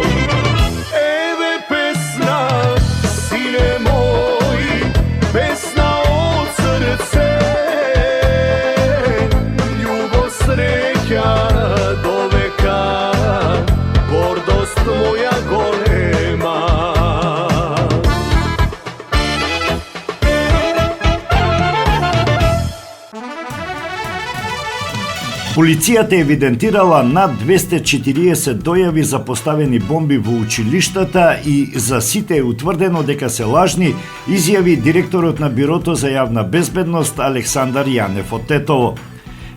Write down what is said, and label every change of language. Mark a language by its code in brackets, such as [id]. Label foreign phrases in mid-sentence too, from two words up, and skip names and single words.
[mk] Еве песна, сине мој, песна од срце, љубав среќа до века, гордост моја голема. Полицијата евидентирала над 240 дојави за поставени бомби во училиштата и за сите е утврдено дека се лажни, изјави директорот на Бирото за јавна безбедност Александар Јанев од Тетово.